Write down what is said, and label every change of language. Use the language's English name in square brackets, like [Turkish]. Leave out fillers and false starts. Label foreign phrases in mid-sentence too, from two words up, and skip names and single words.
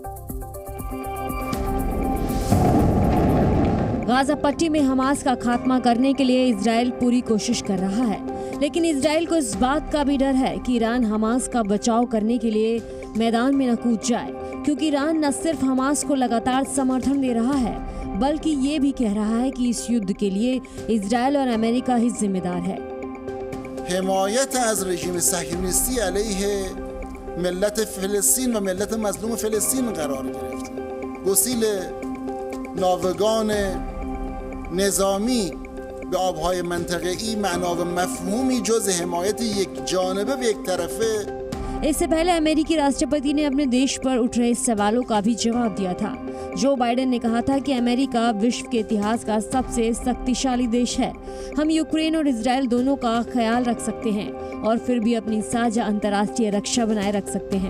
[Hindi] गाजा पट्टी में हमास का खात्मा करने के लिए इजराइल पूरी कोशिश कर रहा है, लेकिन इजराइल को इस बात का भी डर है कि ईरान हमास का बचाव करने के लिए मैदान में न कूद जाए, क्योंकि ईरान न सिर्फ हमास को लगातार समर्थन दे रहा है, बल्कि ये भी कह रहा है कि इस युद्ध के लिए इजराइल और अमेरिका ही जिम्मेदार है। [Persian] حمایت از رژیم صهیونیستی علیه ملت فلسطین و ملت مظلوم فلسطین قرار گرفت. گسیل ناوگان نظامی به آبهای منطقه‌ای معنا و مفهومی جز حمایت یک جانبه و یک طرفه. [Hindi] इससे पहले अमेरिकी राष्ट्रपति ने अपने देश पर उठ रहे सवालों का भी जवाब दिया था। जो बाइडेन ने कहा था कि अमेरिका विश्व के इतिहास का सबसे शक्तिशाली देश है। हम यूक्रेन और इजराइल दोनों का ख्याल रख सकते हैं और फिर भी अपनी साझा अंतर्राष्ट्रीय रक्षा बनाए रख सकते हैं।